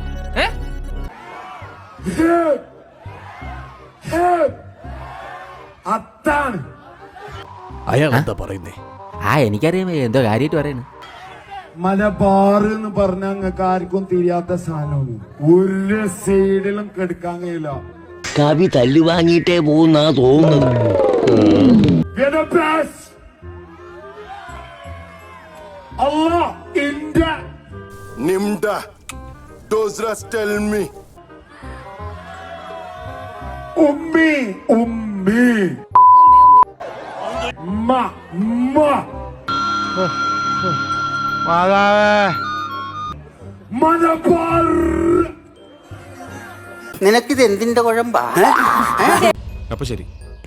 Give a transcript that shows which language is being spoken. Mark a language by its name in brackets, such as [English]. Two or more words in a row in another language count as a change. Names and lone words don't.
[Malayalam] അത്താണ് അയാൾ എന്താ പറയുന്നേ? എനിക്കറിയാം എന്തോ കാര്യമായിട്ട് പറയുന്നു. മലബാർ എന്ന് പറഞ്ഞ അങ്ങക്ക് ആർക്കും തിരിയാത്ത സാധനമാണ്. ഒരു സൈഡിലും കെടുക്കാൻ കഴിയില്ല. കവി തല്ലു വാങ്ങിയിട്ടേ പോകുന്നാ തോന്നുന്നത്. Allah India Nimda Dozras tell me Ummi Ummi Ma Ma Manabar. നിനക്കിത് എന്തിന്റെ കുഴമ്പാ? അപ്പൊ ശരി.